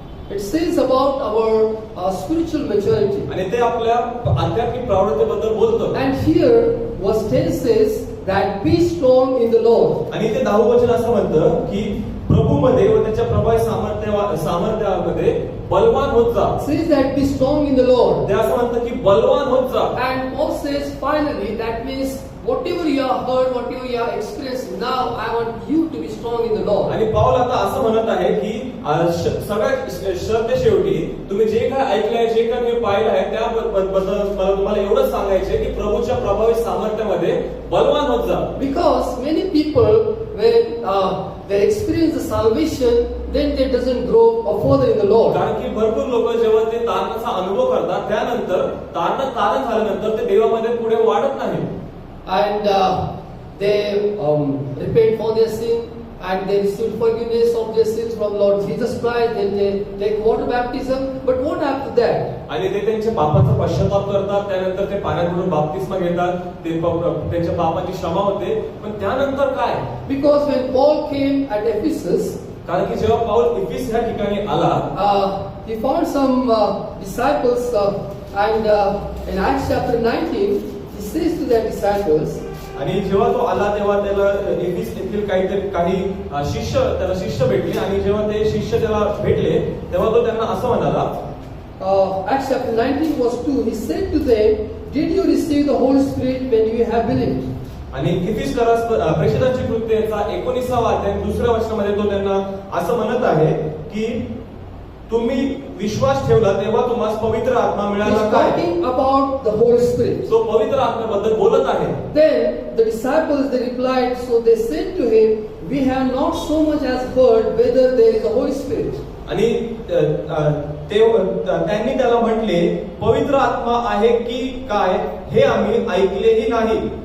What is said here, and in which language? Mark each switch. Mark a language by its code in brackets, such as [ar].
[en] it says about our spiritual maturity. [mr] आणि ते आपल्या आध्यात्मिक प्रवृत्तीबद्दल बोलतं. [en] And here verse 10 says that be strong in the Lord. [mr] आणि ते 10 वचन असं म्हणतं की प्रभूमध्ये व त्याच्या प्रभावी सामर्थ्यामध्ये बलवान होत जा. [en] Says that be strong in the Lord. [mr] ते असं म्हणतं की बलवान होत जा. [en] And Paul says finally that means whatever you have heard, whatever you have experienced, now I want you to be strong in the Lord. [mr] आणि पाऊल आता असं म्हणत आहे की सगळ्यात शब्द शेवटी तुम्ही जे काय ऐकलंय, जे काय तुम्ही पाहिलं आहे त्याबद्दल मला तुम्हाला एवढंच सांगायचे की प्रभूच्या प्रभावी सामर्थ्यामध्ये बलवान होत जा. [en] Because many people when they experience the salvation, then they doesn't grow further in the Lord. [mr] कारण की भरपूर लोक जेव्हा ते तारणाचा अनुभव करतात त्यानंतर तारण झाल्यानंतर ते देवामध्ये पुढे वाढत नाही. [en] And they repent for their sin and they receive forgiveness of their sins from Lord Jesus Christ. Then they take water baptism. But what after that? [mr] आणि ते त्यांच्या पापाचा पश्चाताप करतात, त्यानंतर ते पाण्यात बुडून बाप्तिस्मा घेतात, ते त्यांच्या पापाची क्षमा होते. पण त्यानंतर काय? [en] Because when Paul came at Ephesus, [mr] कारण की जेव्हा पाऊल इफिस ह्या ठिकाणी आला, [en] he found some disciples and in Acts chapter 19 he says to their disciples. [mr] आणि जेव्हा तो आला तेव्हा त्याला एफिस येथील काही शिष्य भेटले आणि जेव्हा ते शिष्य त्याला भेटले तेव्हा तो त्यांना असं म्हणाला. [en] Acts chapter 19 verse 2, he said to them, did you receive the Holy Spirit when you have believed? [mr] आणि इफिस प्रेषितांची कृत्याचा 19वा अध्याय 2ऱ्या वचनामध्ये तो त्यांना असं म्हणत आहे की तुम्ही विश्वास ठेवला तेव्हा तुम्हाला पवित्र आत्मा मिळाला [en] He's [mr] काय? [en] talking about the Holy Spirit. [mr] तो पवित्र आत्म्याबद्दल बोलत आहे. [en] Then the disciples they replied, so they said to him, we have not so much as heard whether there is a Holy Spirit. [mr] आणि त्यांनी त्याला म्हटले पवित्र आत्मा आहे की काय हे आम्ही ऐकलेही नाही.